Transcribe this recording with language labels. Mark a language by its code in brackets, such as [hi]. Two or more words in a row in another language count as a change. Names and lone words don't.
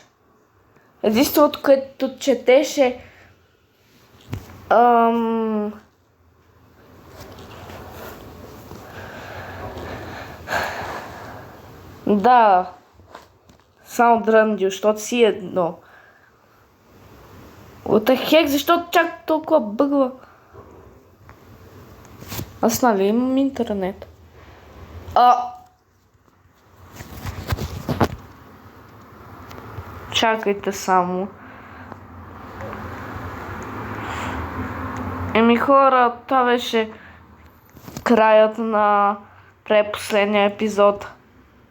[bg] Единственото, което четеш е... Да. Само дръндил, защото си едно. [en] What the heck, [bg] защо чак толкова бъгва? Аз нали имам интернет? Чакайте само. Хора, това беше краят на предпоследния епизод.